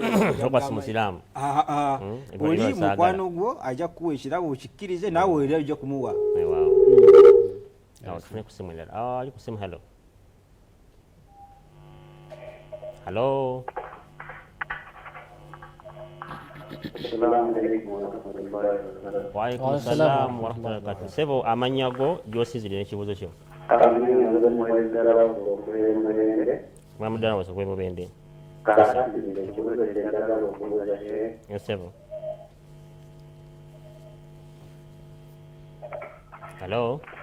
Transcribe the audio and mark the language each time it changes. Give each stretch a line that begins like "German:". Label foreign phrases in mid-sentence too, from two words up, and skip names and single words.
Ganda: musiraamu oli mukwano gwo ajja kukuwa ekirabo okikkirize naawe era ojja kumuwa. Tufune ku simu endala. Ali ku simu. Hello.
Arabic: وعليكم السلام ورحمة الله وبركاته.
Ganda: Sebo amannya go gy'osizire n'ekibuuzo kyo. Mwamuddala wasa kwe mubende. Sebo. Hello.